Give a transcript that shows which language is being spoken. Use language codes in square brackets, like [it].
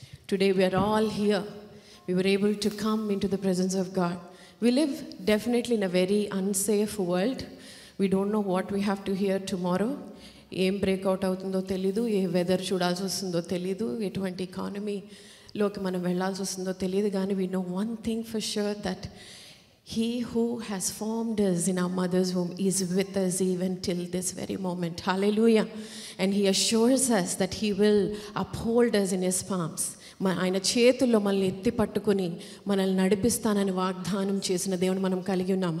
[en] Today we are all here. We were able to come into the presence of God. We live definitely in a very unsafe world. We don't know what we have to hear tomorrow. [te] ఏం breakout అవుతుందో తెలీదు, ఏ weather చూడాల్సి వస్తుందో తెలీదు, ఎటువంటి ఎకానమీలోకి మనం వెళ్ళాల్సి వస్తుందో తెలియదు. కానీ [en] We know one thing for sure, that He who has formed us in our mother's womb is with us even till this very moment. Hallelujah. And he assures us that he will uphold us in his palms. [te] ఆయన చేతుల్లో మనల్ని ఎత్తి పట్టుకుని మనల్ని నడిపిస్తానని వాగ్దానం చేసిన దేవుని మనం కలిగి ఉన్నాం.